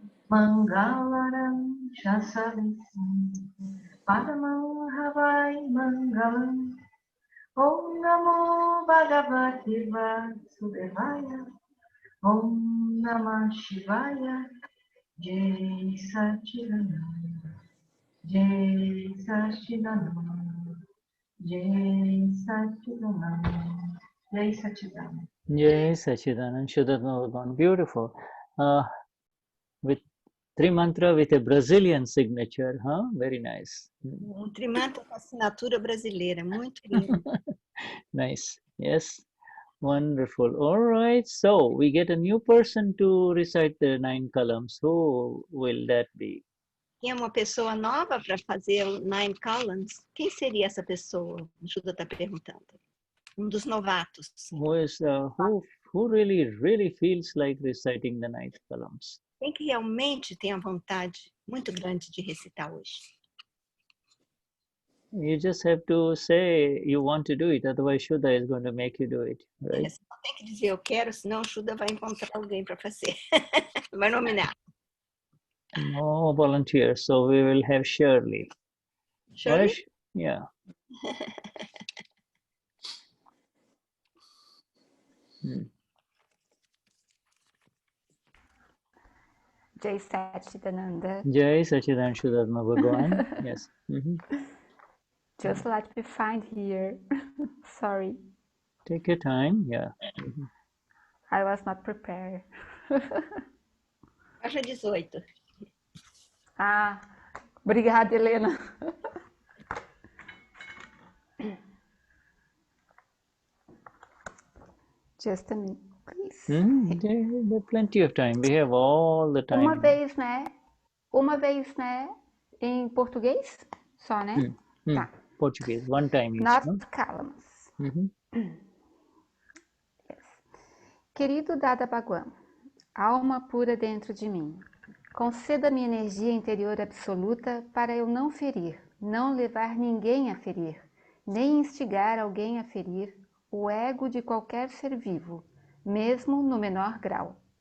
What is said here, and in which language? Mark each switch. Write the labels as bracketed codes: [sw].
[sa] Mangalaram Shasavisim, Padamam Havai Mangalam, Om Namo Bhagavate Vasudevaya, Om Namah Shivaya, Jai Satchidananda, Jai Satchidananda, Jai Satchidananda, Jai Satchidananda. Jai Sachidanand, Shuddhatma Bhagavan. [en] Beautiful. With three mantra with a Brazilian signature, huh? Very nice. [pt] Trimanta com assinatura brasileira, muito lindo. [en] Nice. Yes. Wonderful. All right. So we get a new person to recite the 9 columns. Who will that be? [pt] Tem uma pessoa nova para fazer o 9 columns? Quem seria essa pessoa? O Júlia está perguntando. Dos novatos. [en] Who is who really feels like reciting the 9 columns? [pt] Quem que realmente tem a vontade muito grande de recitar hoje? [en] You just have to say you want to do it, otherwise Shuddha is going to make you do it, right? [pt] Você não tem que dizer eu quero, senão o Shuddha vai encontrar alguém para fazer. Vai nominar. [en] No volunteers, so we will have Shirley. Shirley? Right? Yeah. [sa] Jai Satchidananda. Jai Sachidananda Shuddhatma Bhagavan. Yes. [en] Just let me find here. Sorry. Take your time. Yeah. I was not prepared. [pt] Faixa 18. Ah, obrigada, Helena. [en] Just a minute, please. There's plenty of time. We have all the time. [pt] Uma vez, né? Em português? Só, né? Tá. [en] Portuguese, one time each. [pt] Nós [en] No? [pt] calamos. Uhum. Querido Dada Bhagwan, alma pura dentro de mim, conceda-me energia interior absoluta para eu não ferir, não levar ninguém a ferir, nem instigar alguém a ferir o ego de qualquer ser vivo, mesmo no menor grau.